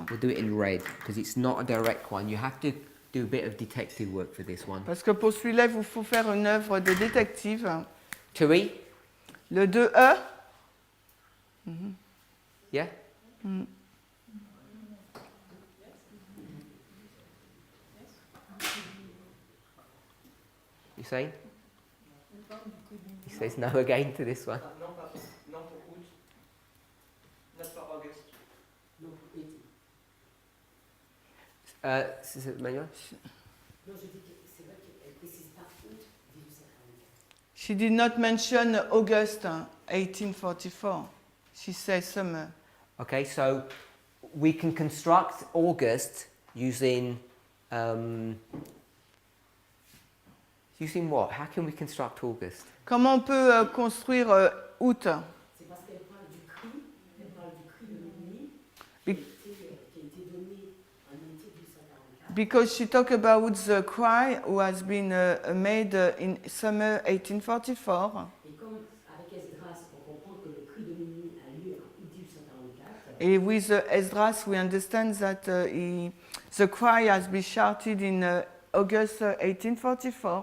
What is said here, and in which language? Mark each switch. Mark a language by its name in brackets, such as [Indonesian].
[English] We'll do it in red because it's not a direct one. You have to do a bit of detective work for this one. [French] Parce que pour celui-là, il vous faut faire une œuvre de détective. [English] 2E? [French] Le 2E, [English] Yeah? You saying? He says no again to this one. [French] Non, non pour août. [English] Not for August. [French] Non pour été. C'est Manuel? Non, je dis que c'est vrai qu'elle ne précise pas août 1844. [English] she did not mention August 1844. She says summer. Okay, so we can construct August using using what? How can we construct August? [French] Comment on peut construire août? C'est parce qu'elle parle du cri de minuit Be- qui a été donné en été 1844. [English] Because she talk about the cry who has been made in summer 1844. [French] Et comme avec Esdras, on comprend que le cri de minuit a lieu en août 1844, [English] And with Esdras, we understand that the cry has been shouted in August 1844.